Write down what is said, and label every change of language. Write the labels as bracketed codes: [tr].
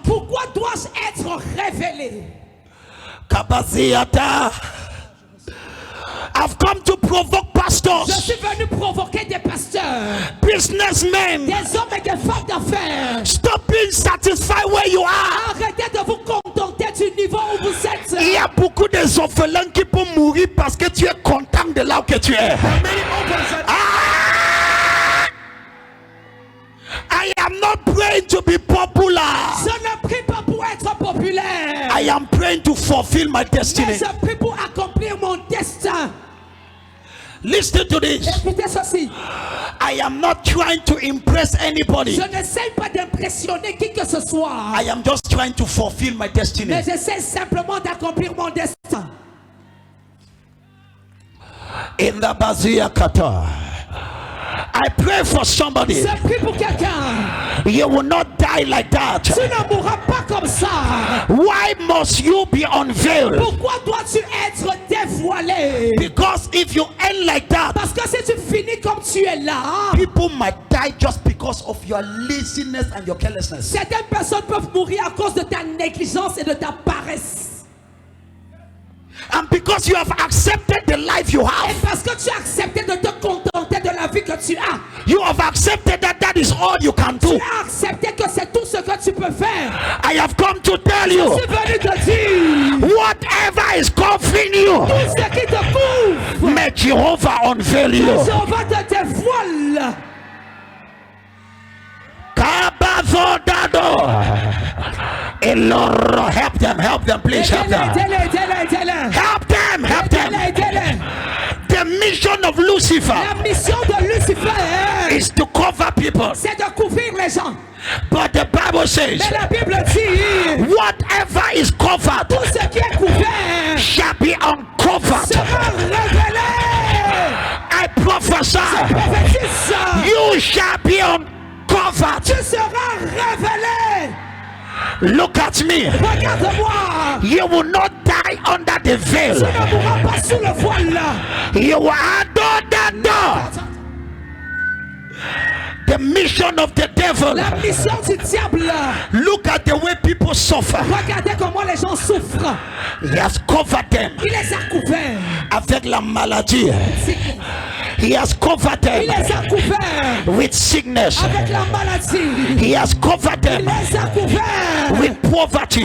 [fr] Pourquoi dois-je être révélé? [en] Kabaziata. I've come to provoke [fr] Je [en] pastors, [fr] suis venu provoquer des pasteurs, [en] businessmen. [fr] des hommes et des femmes d'affaires. [en] Stop being satisfied where you are. [fr] Arrêtez de vous contenter du niveau où vous êtes. Il y a beaucoup de orphelins qui peuvent mourir parce que tu es content de là où que tu es. [en] I am not praying to be popular. [fr] Je ne prie pas pour être populaire. [en] I am praying to fulfill my destiny. [fr] Mais je prie pour accomplir mon destin. [en] Listen to this. [fr] Écoutez ceci. [en] I am not trying to impress anybody. [fr] Je n'essaie pas d'impressionner qui que ce soit. [en] I am just trying to fulfill my destiny. [fr] Mais j'essaie simplement d'accomplir mon destin. [en] In the Bazia Kata, I pray for somebody. [fr] Je prie pour quelqu'un. [en] You will not die like that. [fr] Tu ne mourras pas comme ça. [en] Why must you be unveiled? [fr] Pourquoi dois-tu être dévoilé? [en] Because if you end like that, [fr] Parce que si tu finis comme tu es là, [en] people might die just because of your laziness and your carelessness. [fr] certaines personnes peuvent mourir à cause de ta négligence et de ta paresse. [en] And because you have accepted the life you [fr] Et [en] have, [fr] parce que tu as accepté de te contenter de la vie que tu as. [en] you have accepted that that is all you can [fr] Tu [en] do. [fr] as accepté que c'est tout ce que tu peux faire. [en] I have come to tell [fr] Je [en] you, [fr] suis venu te dire, [en] whatever is covering you, [fr] tout ce qui te couvre, [en] may Jehovah unveil you. [fr] Jéhovah te dévoile. Kabazodado. [en] Eloro, help them, please help them. [fr] Aidez-les. [en] Help them. them, help them. [fr] Aidez-les. [en] The mission of Lucifer [fr] La mission de Lucifer, [en] is to cover people. [fr] c'est de couvrir les gens. [en] But the Bible says, [fr] Mais la Bible dit, [en] whatever is covered [fr] tout ce qui est couvert [en] shall be uncovered. [fr] sera révélé. [en] I prophesy, [fr] Prophétise, [en] you shall be uncovered. [fr] tu seras révélé. [en] Look at me. [fr] Regarde-moi. [en] You will not die under the [fr] Tu [en] veil. [fr] ne mourras pas sous le voile. [en] You will adore that door. The mission of the devil. [fr] La mission du diable. [en] Look at the way people suffer. [fr] Regardez comment les gens souffrent. [en] He has covered them [fr] Il les a couverts. avec la maladie. [en] He has covered [fr] Il [en] them [fr] les a couverts [en] with sickness. [fr] avec la maladie. [en] He has covered [fr] Il [en] them [fr] les a couverts [en] with poverty.